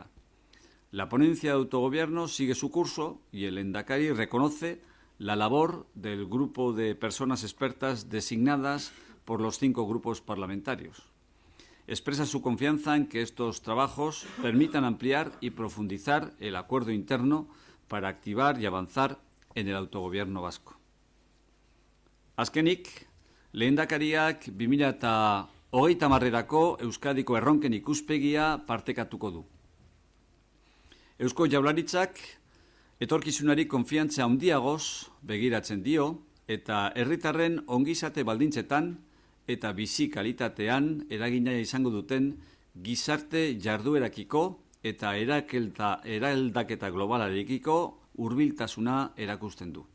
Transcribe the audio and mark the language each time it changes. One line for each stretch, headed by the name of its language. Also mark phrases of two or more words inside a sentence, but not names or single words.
Spanish: La ponencia de autogobierno sigue su curso y el Lehendakari reconoce la labor del grupo de personas expertas designadas por los 5 grupos parlamentarios. Expresa su confianza en que estos trabajos permitan ampliar y profundizar el acuerdo interno para activar y avanzar en el autogobierno vasco.
Basque: Azkenik, Lehendakariak 2030 Euskadiko erronken ikuspegia partekatuko du. Eusko Jaurlaritzak etorkizunari konfiantza handiagoz begiratzen dio eta herritarren ongizate baldintzetan eta bizi kalitatean eragina izango duten gizarte jarduerakiko eta eraldaketa globalarekiko hurbiltasuna erakusten du.